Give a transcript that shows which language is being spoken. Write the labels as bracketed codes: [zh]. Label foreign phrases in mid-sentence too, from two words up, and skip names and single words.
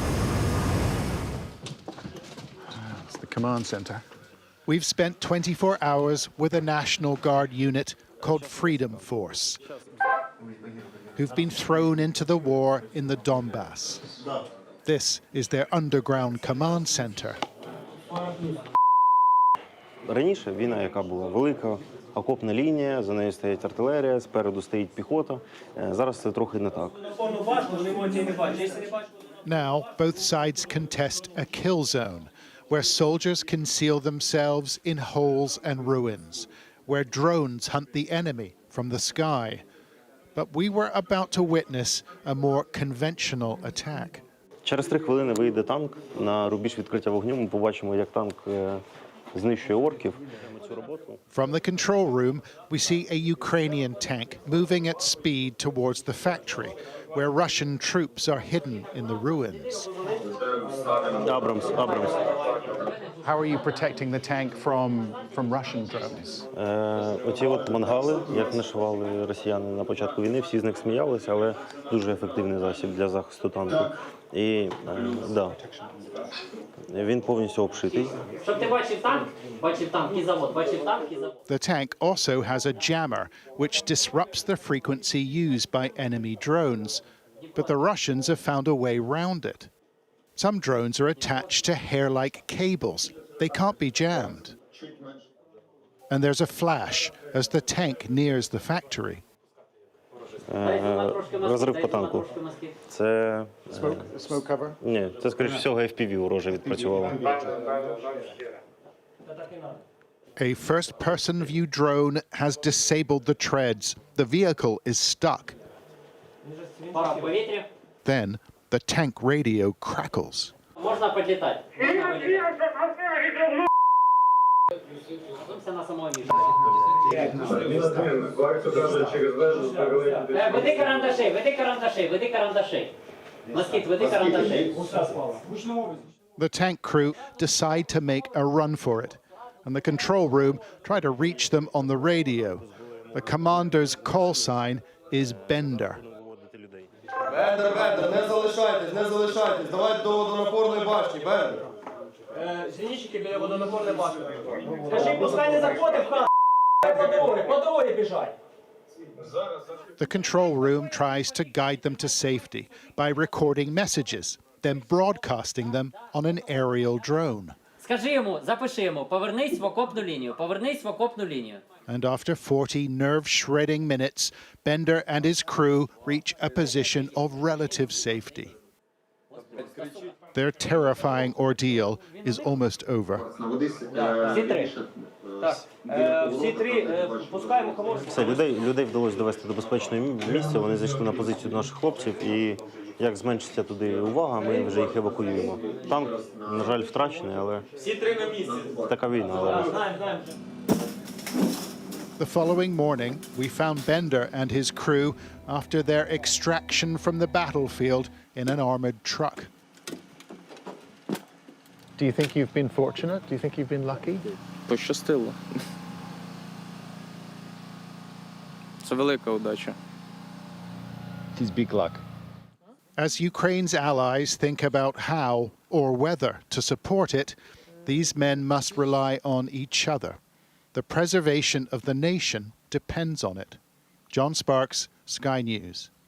[en] It's the command center. We've spent 24 hours with a National Guard unit called Freedom Force, who've been thrown into the war in the Donbass. This is their underground command center. [uk] Раніше війна, яка була велика, окопна лінія, за нею стоїть артилерія, спереду стоїть піхота. Зараз це трохи не так. [en] Now, both sides contest a kill zone, where soldiers conceal themselves in holes and ruins, where drones hunt the enemy from the sky. But we were about to witness a more conventional attack. [uk] Через 3 хвилини вийде танк на рубіж відкриття вогню. Ми побачимо, як танк знищує орків. [en] From the control room, we see a Ukrainian tank moving at speed towards the factory, where Russian troops are hidden in the ruins. Abrams. How are you protecting the tank from Russian drones? [uk] Оці от мангали, як нашивали росіяни на початку війни, всі з них сміялися, але дуже ефективний засіб для захисту танку. І, да, він повністю обшитий. Щоб ти бачив танк і завод, [en] The tank also has a jammer, which disrupts the frequency used by enemy drones. But the Russians have found a way round it. Some drones are attached to hair-like cables. They can't be jammed. And there's a flash as the tank nears the factory. [uk] Розрив по танку. Це... [en] Smoke cover? [uk] Ні, це, скоріш всього, FPV вороже відпрацювало. [en] A first-person view drone has disabled the treads. The vehicle is stuck. Then the tank radio crackles. [uk] Можна підлітати. Веди карандаші. Москіт, веди карандаші. [en] The tank crew decide to make a run for it, and the control room try to reach them on the radio. The commander's call sign is Bender. [uk] Бендер, не залишайтесь, давайте до водонапорної башні, Бендер. Зенітчики біля водонапорної башні. Скажи, пускай не заходить в хату, по дорозі біжать. [en] The control room tries to guide them to safety by recording messages, then broadcasting them on an aerial drone. [uk] Скажи йому, запиши йому, повернись в окопну лінію. [en] And after 40 nerve-shredding minutes, Bender and his crew reach a position of relative safety. Their terrifying ordeal is almost over. [uk] Все, людей вдалося довести до безпечного місця, вони зайшли на позицію наших хлопців, і як зменшиться туди увага, ми вже їх евакуюємо. Танк, на жаль, втрачений, але така війна. Але... [en] The following morning, we found Bender and his crew after their extraction from the battlefield in an armored truck. Do you think you've been fortunate? Do you think you've been lucky? [uk] Пощастило. Це велика удача. [en] It is big luck. As Ukraine's allies think about how or whether to support it, these men must rely on each other. The preservation of the nation depends on it. John Sparks, Sky News.